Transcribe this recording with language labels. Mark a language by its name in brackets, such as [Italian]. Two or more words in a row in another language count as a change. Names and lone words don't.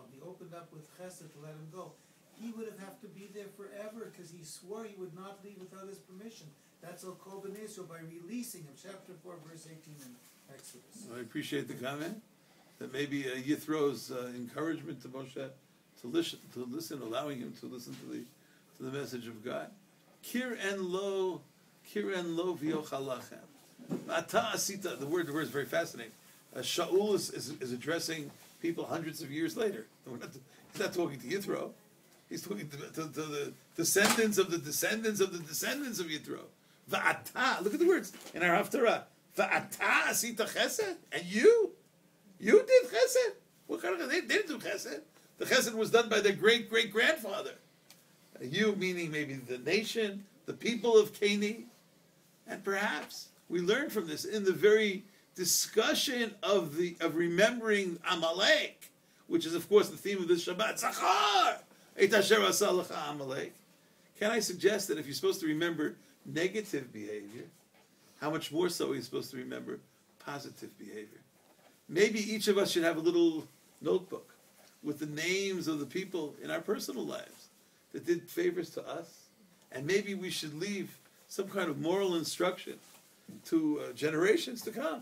[English] He opened up with Chesed to let him go. He would have to be there forever because he swore he would not leave without his permission. That's [Hebrew] על כל בני ישראל [English] by releasing him. Chapter 4, verse 18 in Exodus. I appreciate the comment. That maybe Yithro's encouragement to Moshe to listen, allowing him to listen to the message of God. [Hebrew] קראן לו ויאכל לחם. אתה עשית. [English] The word is very fascinating. Shaul is addressing people hundreds of years later. He's not talking to Yithro. He's talking to the descendants of the descendants of the descendants of Yithro. Va'ata. Look at the words in our Haftarah. [Hebrew] ואתה עשית חסד. [English] And you did chesed. What kind of? They didn't do chesed. The chesed was done by their great-great-grandfather. You, meaning maybe the nation, the people of Kaini. And perhaps we learn from this in the very discussion of remembering Amalek. which is of course the theme of this Shabbat, [Hebrew] זכור את אשר עשה לך עמלק. [English] Can I suggest that if you're supposed to remember negative behavior, how much more so are you supposed to remember positive behavior? Maybe each of us should have a little notebook with the names of the people in our personal lives that did favors to us, and maybe we should leave some kind of moral instruction to generations to come.